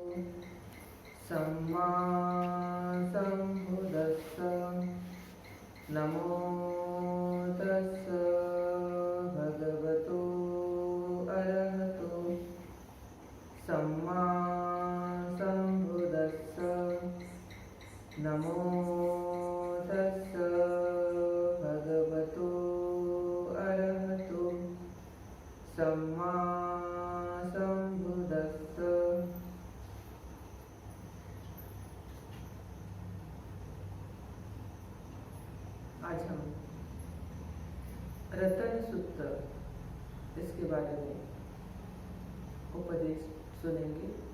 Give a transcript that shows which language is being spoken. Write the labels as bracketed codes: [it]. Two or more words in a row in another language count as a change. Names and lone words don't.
[pi] सम्मा सम्बुद्धस्स नमो तस्स भगवतो अरहतो सम्मा सम्बुद्धस्स नमो तस्स भगवतो अरहतो सम्मा सम्बुद्धस्स। [hi] आज हम रतन सूत्र इसके बारे में उपदेश सुनेंगे।